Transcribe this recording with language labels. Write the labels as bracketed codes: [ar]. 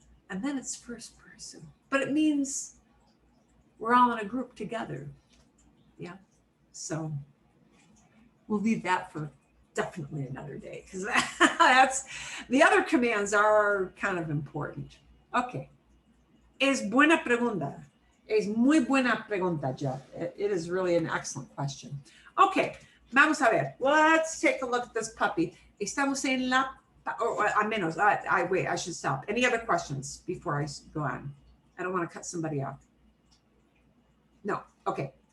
[en] And then it's first person. But it means we're all in a group together. Yeah. So we'll leave that for definitely another day, because that's the other commands are kind of important. [es] Okay. Es buena pregunta. Es muy buena pregunta, Jeff. [en] It is really an excellent question. Okay. Vamos a ver. Let's take a look at this puppy. Estamos en la, or a menos. Wait, I should stop. Any other questions before I go on? I don't want to cut somebody off. No. Okay.